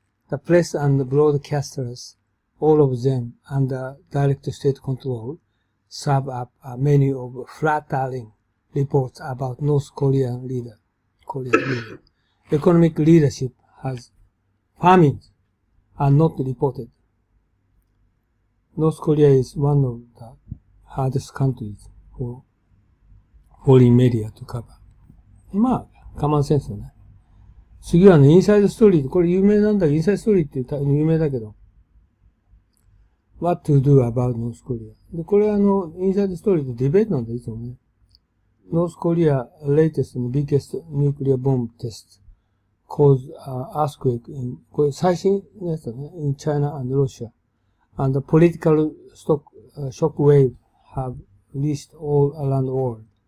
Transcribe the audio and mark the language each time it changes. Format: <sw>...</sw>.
<en>The press and broadcasters, all of them under direct state control, serve up a menu of flattering reports about North Korean leader. Economic leadership has famines are not reported. North Korea is one of the hardest countries for foreign media to cover.</en> <ja>まあ、common sense だね。次はね、インサイドストーリー。これ有名なんだけど、インサイドストーリーって有名だけど。</ja> <en>What to do about North Korea.</en> <ja>で、これインサイドストーリーってディベートなんだ、いつもね。</ja> <en>North Korea latest and biggest nuclear bomb test caused earthquake in,</en> <ja>これ最新のやつだね。</ja> <en>in China and Russia. And the political shock wave have reached all around the world.</en>